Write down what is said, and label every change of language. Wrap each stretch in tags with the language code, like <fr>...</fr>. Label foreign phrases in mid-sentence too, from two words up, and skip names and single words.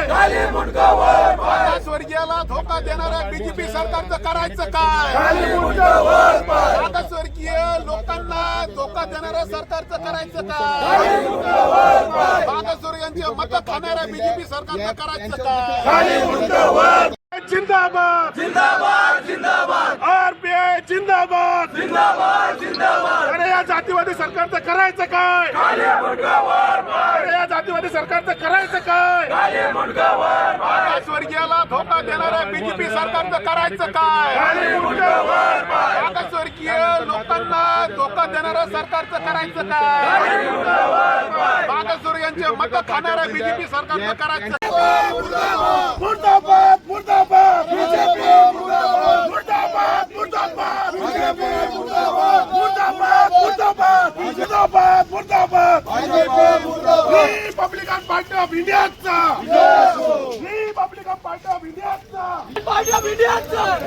<mr>स्वर्गीयाला धोका देणाऱ्या बीजेपी सरकारचं करायचं काय? स्वर्गीय लोकांना धोका देणाऱ्या सरकारचं करायचं काय? मागासवर्गीयांची मतं खाणाऱ्या बीजेपी सरकारचं करायचं काय? जिंदाबाद जिंदाबाद जिंदाबाद आरपीआय जिंदाबाद जिंदाबाद जिंदाबाद। अरे या जातीवादी सरकारचं करायचं काय? अरे या जातीवादी सरकारचं करायचं काय? मागासवर्गीयाला धोका देणाऱ्या बीजेपी सरकारचं करायचं काय? मागासवर्गीय लोकांना धोका देणाऱ्या सरकारचं करायचं काय? मागासवर्गीयांचे मतं खाणाऱ्या बीजेपी सरकारचं करायचं मुर्दाबाद मुर्दाबाद बीजेपी मुर्दाबाद मुर्दाबाद मुर्दाबाद बीजेपी मुर्दाबाद मुर्दाबाद मुर्दाबाद मुर्दाबाद मुर्दाबाद रिपब्लिकन पार्टी ऑफ इंडियाचा रिपब्लिकन पार्टी ऑफ इंडियाचा पार्टी ऑफ इंडियाचा</mr>